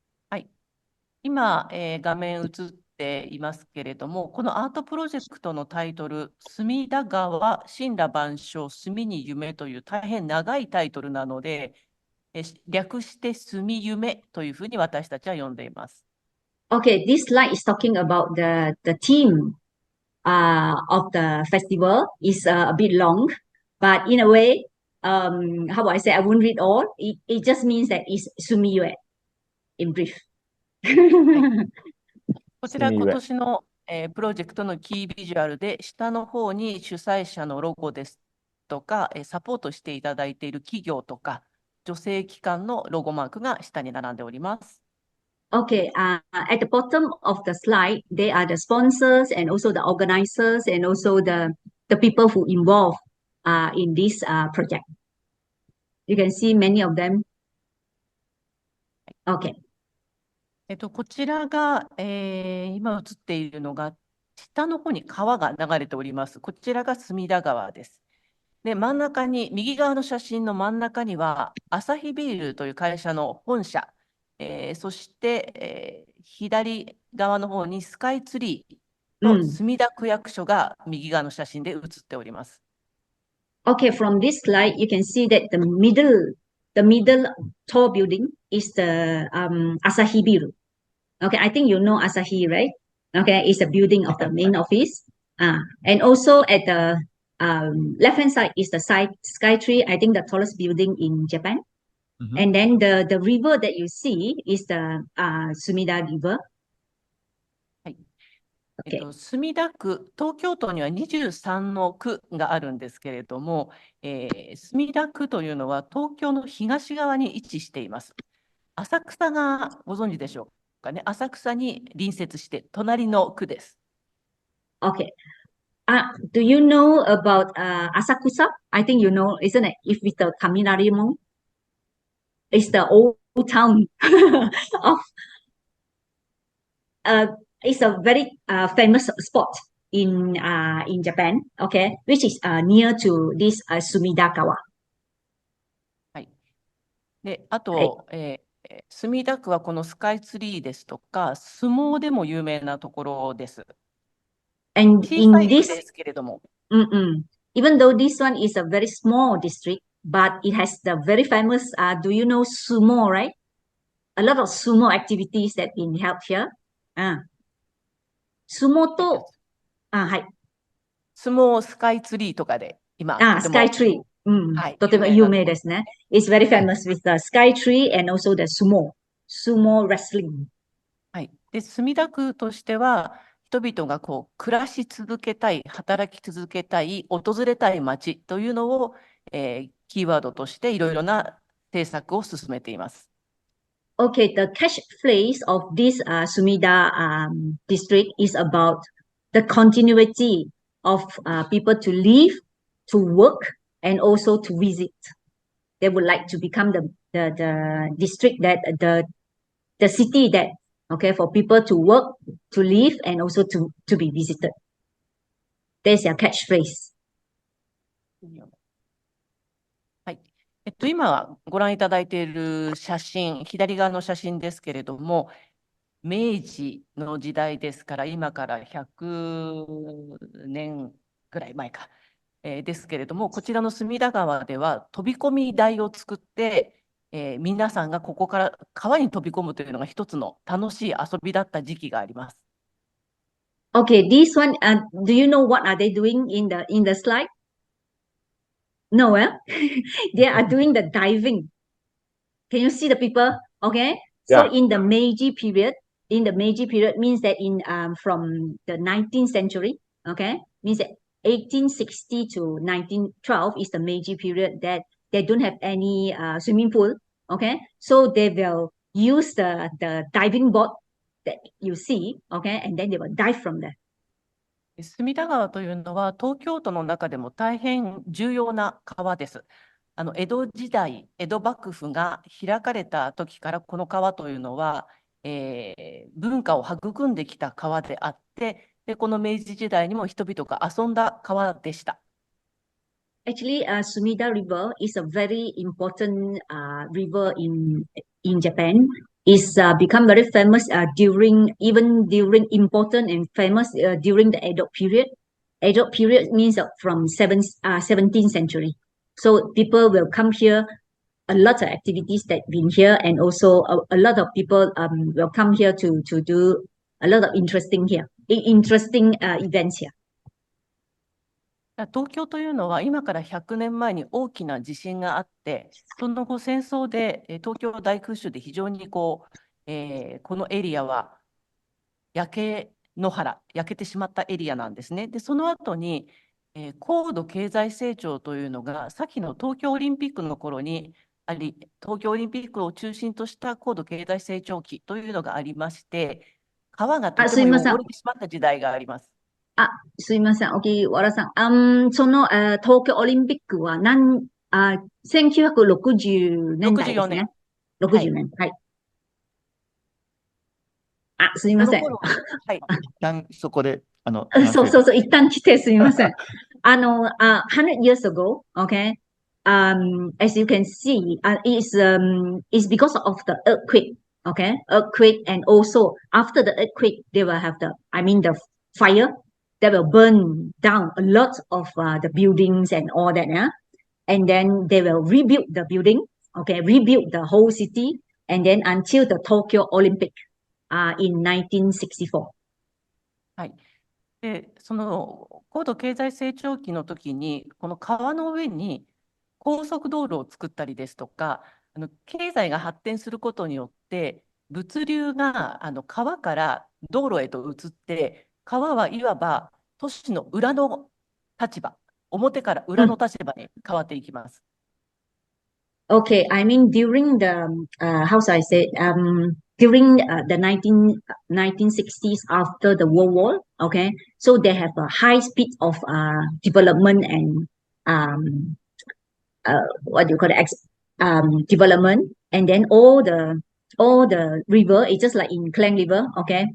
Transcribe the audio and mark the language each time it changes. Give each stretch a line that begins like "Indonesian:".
Japanese: はい、今、画面映っていますけれども、このアートプロジェクトのタイトル、隅田川森羅万象隅に夢という大変長いタイトルなので、略してすみゆめというふうに私たちは呼んでいます。
English: Okay, this slide is talking about the theme of the festival is a bit long. But in a way, how do I say? I won't read all. It just means that it's Sumiyue in brief.
Japanese: こちら今すみゆめ。年の、プロジェクトのキービジュアルで、下の方に主催者のロゴですとか、サポートしていただいている企業とか、助成機関のロゴマークが下に並んでおります。
English: Okay, at the bottom of the slide, they are the sponsors and also the organizers and also the people who involved in this project. You can see many of them. Okay.
Japanese: こちらが、今映っているのが、下の方に川が流れております。こちらが隅田川です。で、真ん中に、右側の写真の真ん中には、アサヒビールという会社の本社、そして、左側の方にスカイツリーと墨田区役所が右側の写真で写っております。
English: Okay, from this slide, you can see that the middle tall building is the Asahi Biru. Okay, I think you know Asahi, right? Okay, it's a building of the main office. And also at the left-hand side is the Skytree, I think the tallest building in Japan. And then the river that you see is the Sumida River.
Japanese: 墨田区、東京都には23の区があるんですけれども、墨田区というのは東京の東側に位置しています。浅草がご存知でしょうかね。浅草に隣接して隣の区です。
English: Okay. Do you know about Asakusa? I think you know, isn't it? If with the Kaminari Mall, it's the old town of. It's a very famous spot in Japan, okay, which is near to this Sumida Kawa.
Japanese: はい。で、あと、墨田区はこのスカイツリーですとか、相撲でも有名なところです。
English: And
Japanese: 小
English: in
Japanese: さい区
English: this,
Japanese: ですけれども、
English: even though this one is a very small district, but it has the very famous, do you know sumo, right? A lot of sumo activities that been held here.
Japanese: 相撲と、はい。相撲スカイツリーとかで今、スカイツリー。はい、とても有名ですね。
English: It's very famous with the sky tree and also the sumo wrestling.
Japanese: はい。で、墨田区としては、人々がこう暮らし続けたい、働き続けたい、訪れたい街というのを、キーワードとしていろいろな政策を進めています。
English: Okay, the catchphrase of this Sumida district is about the continuity of people to live, to work, and also to visit. They would like to become the district that the city that, okay, for people to work, to live, and also to be visited. There's your catchphrase.
Japanese: はい。今ご覧いただいている写真、左側の写真ですけれども、明治の時代ですから、今から100年ぐらい前か、ですけれども、こちらの隅田川では飛び込み台を作って、皆さんがここから川に飛び込むというのが一つの楽しい遊びだった時期があります。
English: Okay, this one, do you know what are they doing in the slide? No, they are doing the diving. Can you see the people? Okay, so in the Meiji period, means that in from the 19th century, okay, means that 1860 to 1912 is the Meiji period that they don't have any swimming pool. Okay, so they will use the diving board that you see, okay, and then they will dive from there.
Japanese: 隅田川というのは東京都の中でも大変重要な川です。江戸時代、江戸幕府が開かれた時からこの川というのは、文化を育んできた川であって、でこの明治時代にも人々が遊んだ川でした。
English: Actually, Sumida River is a very important river in Japan. It's become very famous during important and famous during the Edo period. Edo period means from 17th century. So people will come here. A lot of activities that been here, and also a lot of people will come here to do a lot of interesting events here.
Japanese: 東京というのは今から100年前に大きな地震があって、その後戦争で東京大空襲で非常にこのエリアは焼けてしまったエリアなんですね。で、その後に、高度経済成長というのが、先の東京オリンピックの頃にあり、東京オリンピックを中心とした高度経済成長期というのがありまして、川がとても汚れてしまった時代があります。すいません。荻原さん。その、東京オリンピックは1960年代ですね。 60年。はい。すいません。はい。一旦そこで、そう、一旦来てすみません。
English: 100 years ago, okay, as you can see, it's because of the earthquake, okay, earthquake, and also after the earthquake, they will have the fire that will burn down a lot of the buildings and all that, yeah, and then they will rebuild the building, okay, rebuild the whole city, and then until the Tokyo Olympic, in 1964.
Japanese: はい。で、その高度経済成長期の時に、この川の上に高速道路を作ったりですとか、経済が発展することによって、物流が川から道路へと移って、川はいわば都市の裏の立場、表から裏の立場に変わっていきます。
English: Okay, I mean during the how should I say during the 1960s after the World War, okay, so they have a high speed of development and what do you call it development, and then all the river is just like in Klang River, okay.